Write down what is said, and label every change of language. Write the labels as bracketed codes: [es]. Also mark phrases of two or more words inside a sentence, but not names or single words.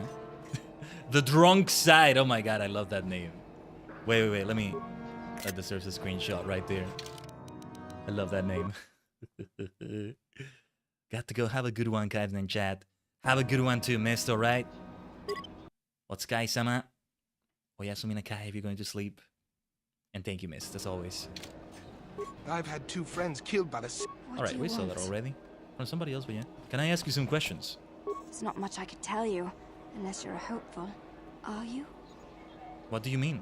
[en] The drunk side. Oh my god, I love that name. Wait. That deserves a screenshot right there. I love that name. Got to go have a good one, Khaiden and chat. Have a good one too, mist, alright? What's Kai-sama? [ja] Oyasumi na [en] kai if you're going to sleep. And thank you, mist, as always. I've had 2 friends killed by the... Alright, we saw that already. From somebody else, but yeah. Can I ask you some questions? There's not much I could tell you, unless you're a hopeful. Are you? What do you mean?